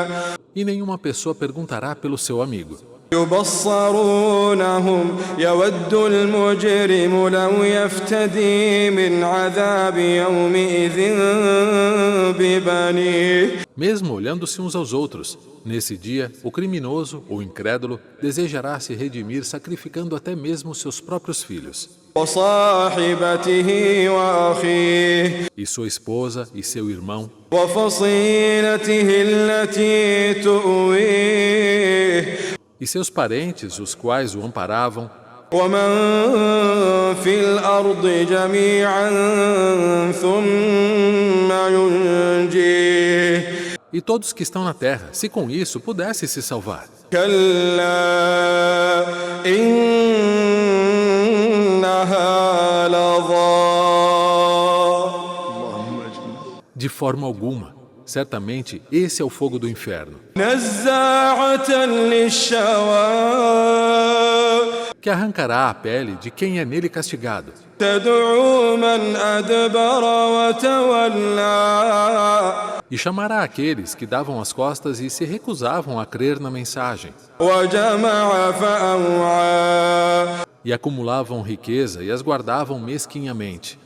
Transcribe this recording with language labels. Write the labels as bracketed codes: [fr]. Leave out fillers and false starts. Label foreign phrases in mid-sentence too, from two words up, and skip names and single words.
[pt] E nenhuma pessoa perguntará pelo seu amigo. [ar] يبصرونهم يود المجرم لو يفتدي من عذاب يومئذ ببنيه [pt] Mesmo olhando-se uns aos outros, nesse dia, o criminoso, ou incrédulo, desejará se redimir sacrificando até mesmo seus próprios filhos, [ar] وصاحبته وأخيه [pt] e sua esposa e seu irmão, [ar] وفصيلته التي تؤويه [pt] e seus parentes, os quais o amparavam, [ar] ومن في الأرض جميعا ثم ينجيه [pt] e todos que estão na terra, se com isso pudesse se salvar. [ar] كلا إنها لظى [pt] De forma alguma. Certamente, esse é o fogo do inferno, [ar] نزاعة للشوى [pt] que arrancará a pele de quem é nele castigado, [ar] تدعو من أدبر وتولى [pt] e chamará aqueles que davam as costas e se recusavam a crer na mensagem, [ar] وجمع فأوعى [pt] e acumulavam riqueza e as guardavam mesquinhamente.